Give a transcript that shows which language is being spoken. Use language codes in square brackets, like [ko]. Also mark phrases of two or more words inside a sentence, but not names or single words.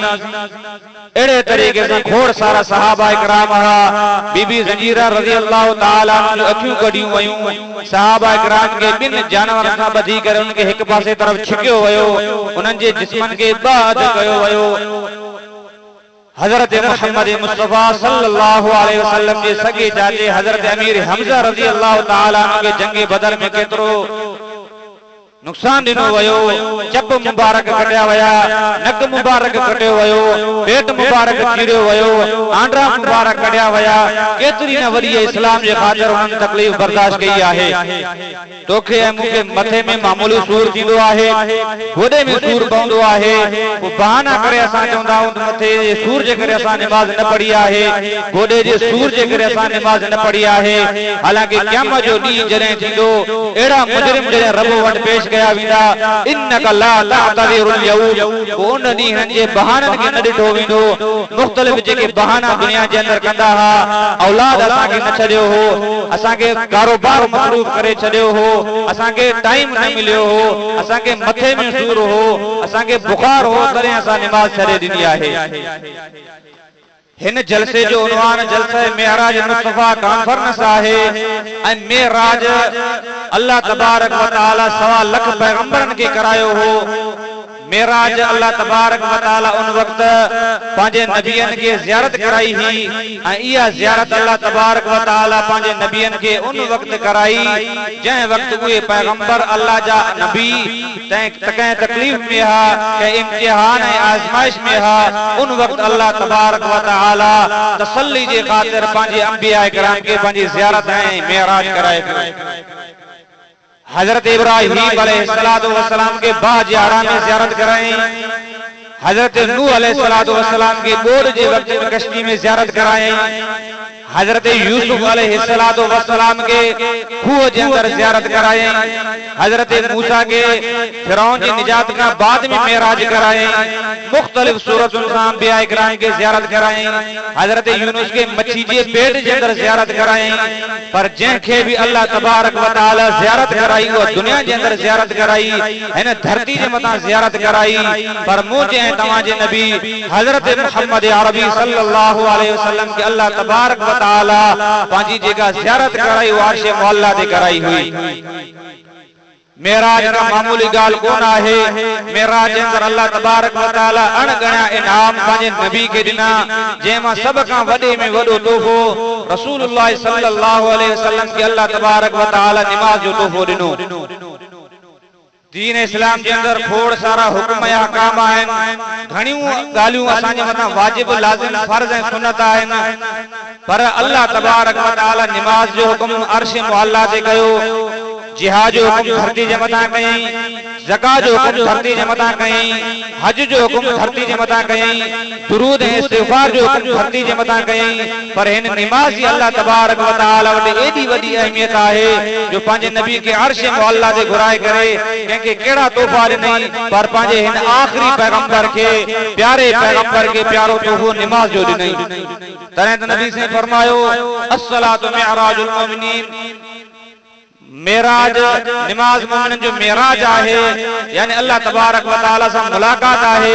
[sd] अहिड़े तरीक़े सां खोड़ सारा सहाबा इकराम हुआ। बीबी ज़ंजीरा [ar] رضي الله تعالى [sd] जूं अखियूं कढियूं वयूं। सहाबा इकराम खे ॿिनि जानवरनि सां ॿधी करे उनखे हिकु पासे तरफ़ छिकियो वियो, उन्हनि जे जिस्मनि खे ॿ कयो वियो। हज़रत मुहम्मद मुस्तफ़ा [ar] صلى الله عليه وسلم [sd] जे सगे चाचे हज़रत अमीर हमज़ा [ar] رضي الله تعالى [sd] खे जंगे बदर में केतिरो नुक़सान ॾिनो वियो। चप मुबारक कटिया विया, नक मुबारक कटियो वियो, पेट मुबारक चीरियो वियो, आंडा मुबारक कटिया विया। केतिरी न वरी इस्लाम जे ख़ातिर उन्हनि तकलीफ़ बर्दाश्त कई आहे। तोखे ऐं मूंखे मथे में मामूली सूर थींदो आहे, गोॾे में सूर पवंदो आहे, पोइ बहाना करे असां चवंदा आहियूं त मथे जे सूर जे करे असां निमाज़ न पढ़ी आहे, गोॾे जे सूर जे करे असां निमाज़ न पढ़ी आहे। हालांकि क़यामत जो ॾींहुं जॾहिं थींदो, अहिड़ा मुजरिम जॾहिं रब वटि पेश कया वेंदा, [ar] إنك لا تعتذر اليوم, [sd] उन ॾींहं जे बहाननि खे न ॾिठो वेंदो। मुख़्तलिफ़ जेके बहाना दुनिया जे अंदरि कंदा हुआ, औलाद असांखे न छॾियो हो, असांखे कारोबार मसरूफ़ करे छॾियो हो, असांखे टाइम न मिलियो हो, असांखे मथे में सूर हो, असांखे बुखार हो, तॾहिं असां निमाज़ छॾे ॾिनी आहे। हिन जलसे जो उनवान जलसा मेराज मुस्तफ़ा कॉन्फ्रेंस आहे ऐं मेराज [ar] الله تبارك و تعالى [sd] 1.25 लख पैगंबरनि खे करायो हो। मेराज [ar] الله تبارك و تعالى [sd] उन वक्त पंहिंजे नबियनि खे ज़ियारत कराई हुई ऐं इहा ज़ियारत [ar] الله تبارك و تعالى [sd] पंहिंजे नबियनि खे उन वक्त कराई जंहिं वक्त उहे पैगंबर अल्लाह जा नबी कंहिं तकलीफ़ में हा, कंहिं इम्तिहान ऐं आज़माइश में हा। उन वक्त [ar] الله تبارك و تعالى [sd] तसल्ली जे ख़ातिर पंहिंजे अंबिया किराम खे पंहिंजी ज़ियारत ऐं मेराज कराए। हज़रत इब्राहीम [ar] عليه الصلاة والسلام [sd] के बाजारा में ज़ियारत कराई, हज़रत नूह [ar] عليه الصلاة والسلام [sd] के बोर जे वक्त में कश्ती में ज़ियारत कराई, हज़रत यूसुफ [ar] عليه الصلاة والسلام [sd] के खूह जे अंदर ज़ियारत कराई, हज़रत मूसा के फिरौन जी निजात का बाद में मेराज कराई, मुख्तलिफ सूरतुनि सां अंबिया इकराम के ज़ियारत कराई, हज़रत यूनुस के मच्छी जे पेट जे अंदर ज़ियारत कराई। पर जंहिंखे भी [ar] الله تبارك و تعالى [sd] ज़ियारत कराई, वो दुनिया जे अंदर ज़ियारत कराई, हिन धरती जे मथां ज़ियारत कराई। पर मुंहिंजे ऐं तव्हां जे नबी हज़रत मुहम्मद अरबी [ar] صلى الله عليه وسلم [sd] के [ar] الله تبارك و تعالى [sd] पंहिंजी जेका ज़ियारत कराई वो अर्श मुअल्ला ते कराई हुई। मेराज का मामूली गाल कोन आहे। मेराज जे अंदर [ar] الله تبارك و تعالى [sd] अणगणा इनाम पंहिंजे नबी के ॾिना, जंहिंमां सभ खां वॾे में वॾो तोहफ़ो रसूलुल्लाह [ar] صلى الله عليه وسلم [sd] खे [ar] الله تبارك و تعالى [sd] निमाज़ जो तोहफ़ो ॾिनो। दीन इस्लाम के अंदर खोड़ सारा हुक्म या अहकाम आहिनि, घणियूं ॻाल्हियूं असांजे मथां वाजिब लाज़िम फर्ज़ ऐं सुन्नत आहिनि, पर [ar] الله تبارك و تعالى [sd] निमाज़ जो हुक्म अर्श मुअल्ला ते कयो, जिहाद जो हुक्म धरती जे मथां कयईं, ज़कात जो हुक्म धरती जे मथां कयईं, हज जो हुक्म धरती जे मथां कयईं, दुरूद ऐं इस्तिग़फ़ार जो हुक्म धरती जे मथां कयईं, पर हिन निमाज़ जी [ar] الله تبارك و تعالى [sd] वटि एॾी वॾी अहमियत आहे जो पंहिंजे नबी खे अर्श मुअल्ला ते घुराए करे कंहिंखे कहिड़ा तोहफ़ा ॾिनई, पर पंहिंजे हिन आख़िरी पैगंबर खे, प्यारे पैगंबर खे प्यारो तोहफ़ो निमाज़ जो ॾिनई। तॾहिं त नबी से फरमायो [ar] الصلاة معراج المؤمنين, [sd] मेराज निमाज मोमिनन जो मेराज आहे, यानी [ar] الله تبارك و تعالى [sd] सां मुलाकात आहे।